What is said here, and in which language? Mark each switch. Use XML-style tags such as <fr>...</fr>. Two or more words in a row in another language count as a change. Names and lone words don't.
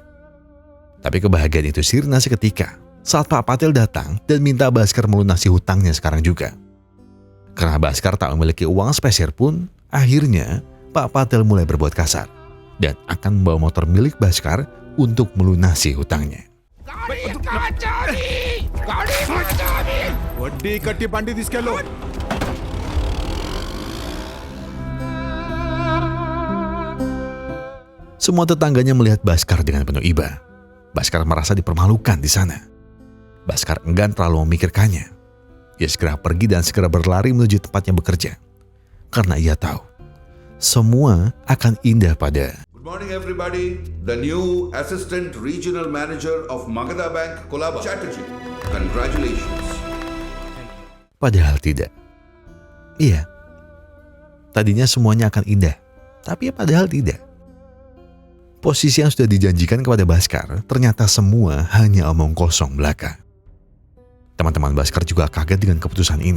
<id>Tapi kebahagiaan itu sirna seketika saat Pak Patel datang dan minta Baskar melunasi hutangnya sekarang juga. Karena Baskar tak memiliki uang sepeser pun, akhirnya Pak Patel mulai berbuat kasar dan akan membawa motor milik Baskar untuk melunasi hutangnya.</id> <te>వడ్డీ కట్టి బండి తీసుకెళ్ళు.</te> <id>Semua tetangganya melihat Baskar dengan penuh iba. Baskar merasa dipermalukan di sana. Baskar enggan terlalu memikirkannya. Ia segera pergi dan segera berlari menuju tempatnya bekerja. Karena ia tahu, semua akan indah pada.</id> <en>Good morning everybody. The new Assistant Regional Manager of Magadha Bank, Kolaba Chatterjee. Congratulations.</en> <id>Padahal tidak. Iya. Tadinya semuanya akan indah. Tapi padahal tidak. Posisi yang sudah dijanjikan kepada Baskar ternyata semua hanya omong kosong belaka. Teman-teman Baskar juga kaget dengan keputusan ini.</id>